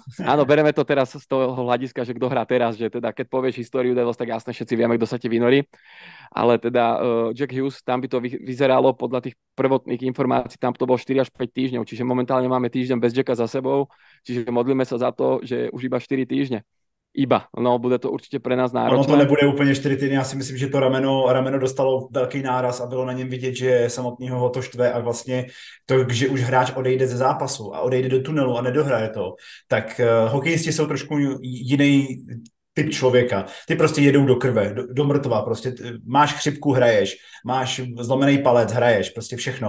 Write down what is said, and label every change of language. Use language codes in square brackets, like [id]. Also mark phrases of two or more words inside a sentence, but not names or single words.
[sk] Áno, bereme to teraz z toho hľadiska, že kto hrá teraz, že teda keď povieš históriu Devils, tak jasne všetci vieme, kto sa ti vynorí, ale teda Jack Hughes, tam by to vyzeralo podľa tých prvotných informácií, tam to bolo 4 až 5 týždňov, čiže momentálne máme týždeň bez Jacka za sebou, čiže modlíme sa za to, že už iba 4 týždne. No, bude to určitě pre nás náročné. [cs] Ono to nebude úplně 4 týdny, já si myslím, že to rameno dostalo velký náraz a bylo na něm vidět, že samotného ho to štve a vlastně to, že už hráč odejde ze zápasu a odejde do tunelu a nedohraje to, tak hokejisti jsou trošku jiný typ člověka. Ty prostě jedou do krve, do mrtva, prostě máš chřipku, hraješ, máš zlomený palec, hraješ, prostě všechno.